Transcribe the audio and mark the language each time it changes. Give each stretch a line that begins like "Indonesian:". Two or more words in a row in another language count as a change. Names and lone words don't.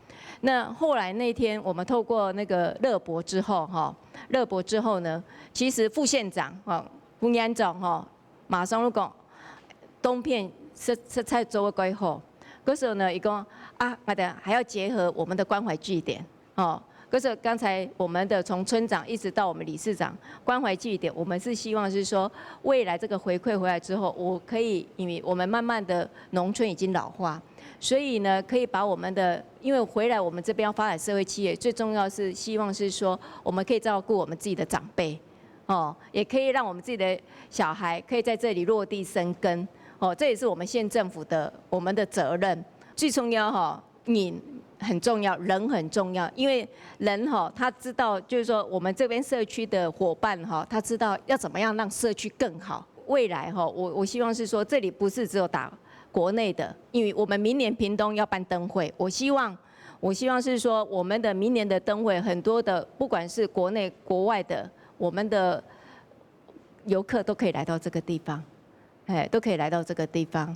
Chinese: 那後來那天我們透過那個熱博之後，哈，熱博之後呢，其實副縣長副縣長哈，馬上就講東片是在做規劃，嗰時候呢，伊講啊，我哋還要結合我們的關懷據點，哦。可是剛才我們的從村長一直到我們理事長關懷據點，我們是希望是說未來這個回饋回來之後，我可以因為我們慢慢的農村已經老化，所以呢可以把我們的因為回來我們這邊要發展社會企業，最重要是希望是說我們可以照顧我們自己的長輩，哦，也可以讓我們自己的小孩可以在這裡落地生根，哦，這也是我們縣政府的我們的責任，最重要哈，你。很重要，人很重要，因為人哈，他知道就是說，我們這邊社區的夥伴哈，他知道要怎麼樣讓社區更好。未來哈，我希望是說，這裡不是只有打國內的，因為我們明年屏東要辦燈會，我希望是說，我們的明年的燈會很多的，不管是國內國外的，我們的遊客都可以來到這個地方，都可以來到這個地方。